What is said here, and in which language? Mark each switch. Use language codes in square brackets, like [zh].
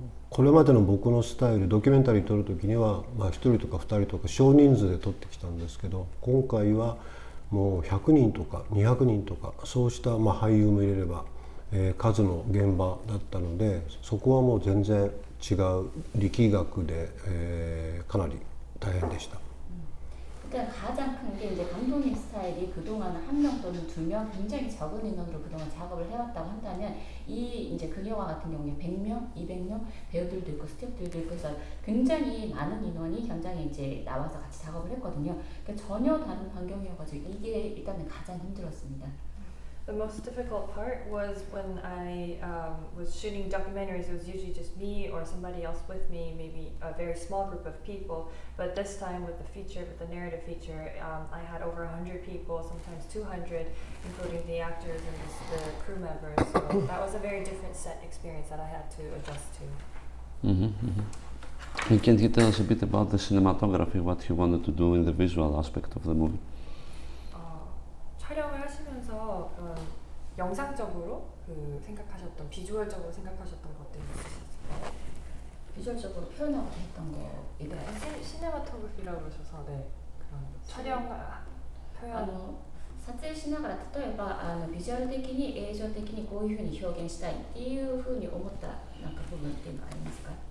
[ja] これまでの僕のスタイル、ドキュメンタリー撮る時には、1人とか2人とか少人数で撮ってきたんですけど、今回はもう100人とか200人とかそうした俳優も入れれば、数の現場だったので、そこはもう全然違う力学で、かなり大変でした。 [ko] 그러니까 가장 큰 게 이제 감독님 스타일이 그동안 한 명 또는 두 명 굉장히 적은 인원으로 그동안 작업을 해왔다고 한다면 이 이제 그 영화 같은 경우에 100명, 200명 배우들도 있고 스태프들도 있고 해서 굉장히 많은 인원이 현장에 이제 나와서 같이 작업을 했거든요. 그러니까 전혀 다른 환경이어가지고 이게 일단은 가장 힘들었습니다. [en] The most difficult part was when I was shooting documentaries. It was usually just me or somebody else with me, maybe a very small group of people. But this time with the feature, with the narrative feature, I had over 100 people, sometimes 200, including the actors and the crew members. So that was a very different set experience that I had to adjust to. And can you tell us a bit about the cinematography, what you wanted to do in the visual aspect of the movie? [ko] 촬영을 하시면서 영상적으로 생각하셨던, 비주얼적으로 생각하셨던 것들이 있으셨어요? 비주얼적으로 표현하고 했던 거 이거요? 시네마토그래피라고 그러셔서 그런 촬영 표현 [ja] 撮影しながら例えばビジュアル的に映像的にこういうふうに表現したいっていうふうに思ったなんか部分っていうのはありますか？